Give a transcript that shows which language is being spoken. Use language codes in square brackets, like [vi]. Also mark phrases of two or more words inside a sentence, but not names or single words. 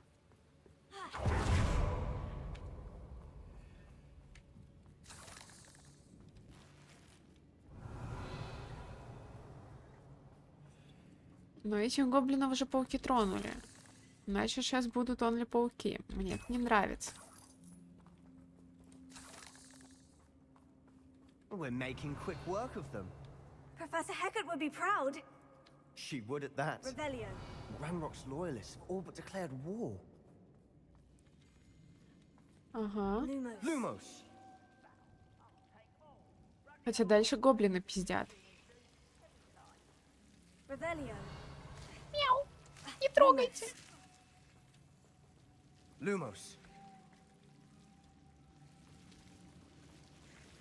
[ru] Но этих гоблинов уже пауки тронули. Значит, сейчас будут онли пауки. Мне это не нравится. [en] We're making quick work of them. Professor Heckert would be proud. She would at that. Revelio. Ranrock's loyalists have all but declared war. [ru] Ага. Lumos. Хотя дальше гоблины пиздят. Revelio. Мяу. Не трогайте. Lumos.